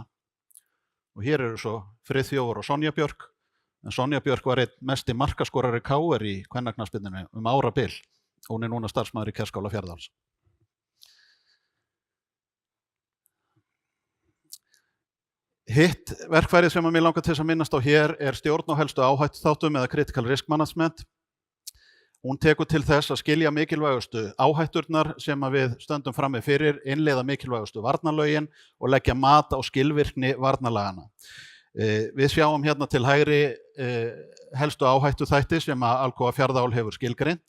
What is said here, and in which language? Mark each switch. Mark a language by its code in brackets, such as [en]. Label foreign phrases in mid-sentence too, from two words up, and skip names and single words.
[is] Og hér eru svo Friðþjófur og Sonja Björk, en Sonja Björk var einn mesti markaskorari KR í kvennaknattspyrnunni árabil. Hún núna starfsmaður í Kerskála Fjarðarhals. Hitt verkfærið sem mig langar til að minnast á hér stjórn á helstu áhættuþáttum eða [en] critical risk management. [is] Hún tekur til þess að skilja mikilvægustu áhætturnar sem við stöndum frammi fyrir, innleiða mikilvægustu varnarlögin og leggja mat á skilvirkni varnarlagana. Við sjáum hérna til hægri helstu áhættuþætti sem að Alcoa Fjarðaál hefur skilgreint.